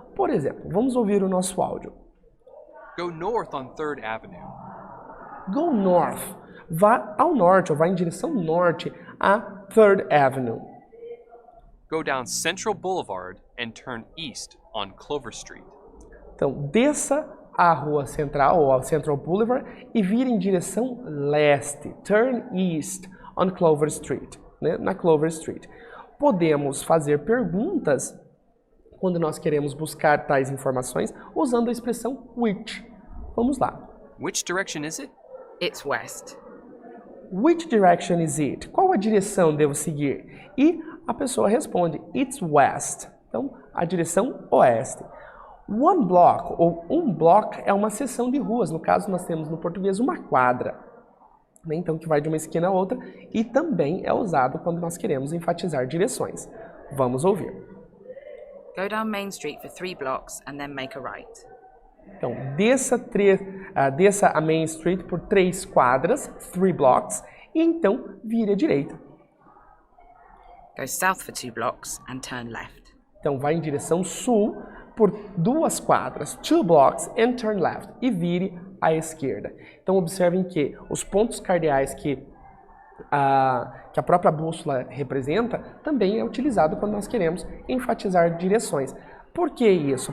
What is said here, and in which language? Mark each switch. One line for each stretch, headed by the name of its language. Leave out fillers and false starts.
Portuguese: Por exemplo, vamos ouvir o nosso áudio.
English: Go north on 3rd Avenue. Go north.
Portuguese: Vá ao norte, ou vá em direção norte a 3rd Avenue.
English: Go down Central Boulevard and turn east on Clover Street.
Portuguese: Então, desça a rua central, ou a Central Boulevard, e vire em direção leste.
English: Turn east on Clover Street, né?
Portuguese: Na Clover Street. Podemos fazer perguntas quando nós queremos buscar tais informações usando a expressão which. Vamos lá.
English: Which direction is it? It's west. Which direction is it?
Portuguese: Qual a direção devo seguir? E a pessoa responde,
English: it's west.
Portuguese: Então, a direção oeste. One block, ou um block, é uma seção de ruas. No caso, nós temos no português uma quadra, né? Então, que vai de uma esquina a outra. E também é usado quando nós queremos enfatizar direções. Vamos ouvir.
English: Go down Main Street for 3 blocks and then make a right.
Portuguese: Então, desça a Main Street por 3 quadras, 3 blocks, e então vire à direita.
English: Go south for 2 blocks and turn left.
Portuguese: Então, vai em direção sul por 2 quadras, 2 blocks,
English: and turn left,
Portuguese: e vire à esquerda. Então, observem que os pontos cardeais que a própria bússola representa também é utilizado quando nós queremos enfatizar direções. Por que isso?